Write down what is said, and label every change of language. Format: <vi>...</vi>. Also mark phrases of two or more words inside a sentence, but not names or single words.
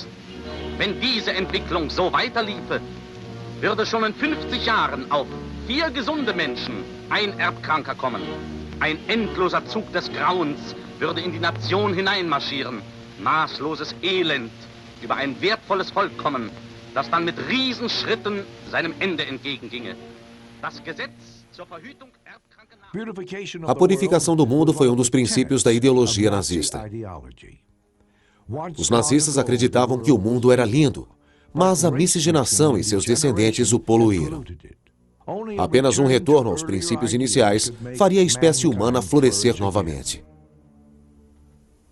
<de>Wenn diese Entwicklung so weiterliefe, würde schon in 50 Jahren auf 4 gesunde Menschen ein Erbkranker kommen. Ein endloser Zug des Grauens würde in die Nation hineinmarschieren, maßloses Elend über ein wertvolles Volk kommen, das dann mit Riesenschritten seinem Ende entgeginge. Das Gesetz zur Verhütung erbkranker</de> <pt>A purificação do mundo foi um dos princípios da ideologia nazista. Os nazistas acreditavam que o mundo era lindo, mas a miscigenação e seus descendentes o poluíram. Apenas um retorno aos princípios iniciais faria a espécie humana florescer novamente.</pt>